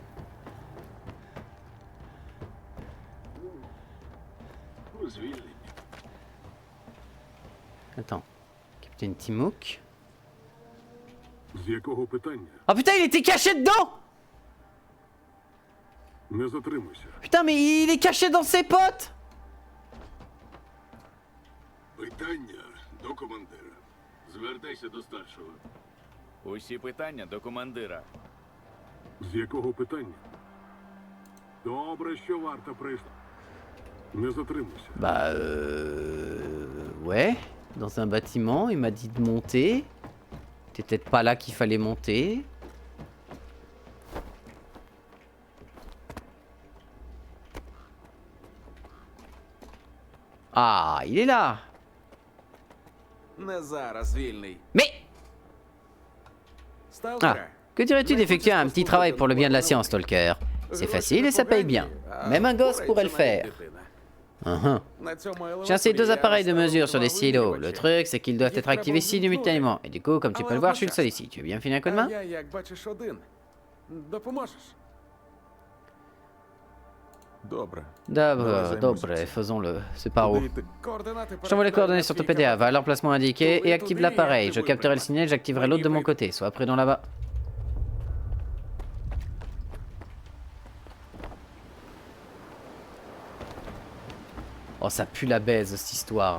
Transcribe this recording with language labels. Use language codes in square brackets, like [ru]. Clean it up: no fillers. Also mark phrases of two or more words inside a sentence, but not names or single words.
[fr] Attends. Capitaine Timok. [uk] З якого питання? [fr] Oh putain, il était caché dedans! [uk] Не затримуйся. [fr] Putain, mais il est caché dans ses potes! [uk] Питання до командира. Звертайся до старшого. Усі питання до командира. З якого питання? Добре, що варта прийшла. Не затримуйся. [fr] Bah, ouais. Dans un bâtiment, il m'a dit de monter. C'était peut-être pas là qu'il fallait monter. Ah, il est là. [uk] Не зараз, вільний. [fr] Mais ah, [uk] Сталкера. [fr] que dirais-tu d'effectuer un petit travail pour le bien de la science, Stalker? C'est facile et ça paye bien. Même un gosse pourrait le faire. J'ai ces 2 appareils de mesure sur des silos. Le truc, c'est qu'ils doivent être activés simultanément. Et du coup, comme tu peux le voir, je suis le seul ici. Tu veux bien me filer un coup de main? [uk] Я, як бачиш, один. Допоможеш? Добре. [fr] D'abord, dobre, faisons-le. C'est par où? [uk] Куди йти? Координати [fr] Je t'envoie les coordonnées sur ton PDA. Va à l'emplacement indiqué et active l'appareil. Je capterai le signal, j'activerai l'autre de mon côté. Sois prudent là-bas. Oh, ça pue la baise, cette histoire.